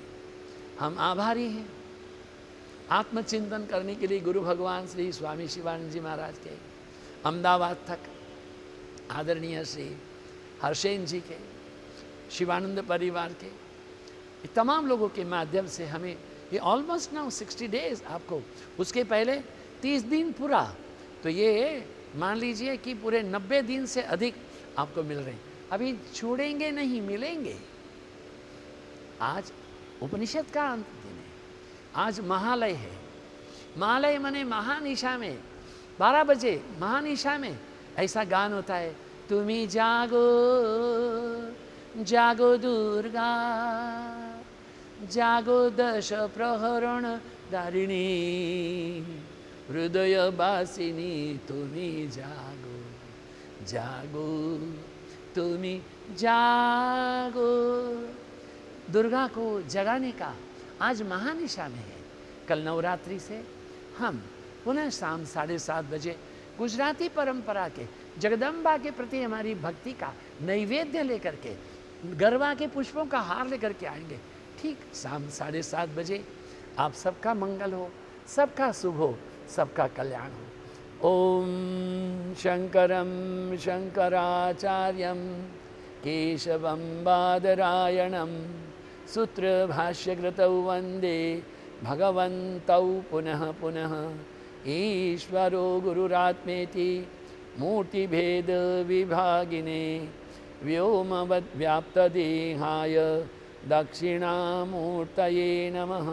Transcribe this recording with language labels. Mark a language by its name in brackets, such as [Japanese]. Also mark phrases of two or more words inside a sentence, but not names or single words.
[Hindi] हम आभारी हैं आत्मचिंतन करने के लिए गुरु भगवान श्री स्वामी शिवानंद जी महाराज के, अहमदाबाद तक आदरणीय श्री हर्षेन जी के, शिवानंद परिवार के, तमाम लोगों के माध्यम से हमें ये [English] almost now 60 days, [Hindi] आपको उसके पहले 30 दिन पूरा, तो ये मान लीजिए कि पूरे 90 दिन से अधिक आपको मिल रहे हैं। अभी छोड़ेंगे नहीं, मिलेंगे। आज उपनिषद का अंत दिन है, आज महालय है। महालय माने महानिशा में 12 बजे महानिशा में ऐसा गान होता है, [Bangla] তুমি জাগো জাগো দুর্গা জাগো দশ প্রহরণ ধারিণী হৃদয় বাসিনী, তুমি জাগো জাগো তুমি জাগো। [Hindi] दुर्गा को जगाने का आज महानिशा में है। कल नवरात्रि से हम पुनः शाम 7:30 बजे गुजराती परंपरा के जगदम्बा के प्रति हमारी भक्ति का नैवेद्य लेकर के, गरबा के पुष्पों का हार लेकर के आएंगे। ठीक शाम 7:30 बजे आप सबका मंगल हो, सबका शुभ हो, सबका कल्याण हो। [Sanskrit] ओम शंकरम शंकराचार्यम केशवम बादरायणम सूत्रभाष्यकृतौ वंदे भगवन्तौ पुनः पुनः। ईश्वरो गुरुरात्मेति मूर्तिभेद विभागिने व्योमवद्व्याप्तदेहाय दक्षिणामूर्तये नमः।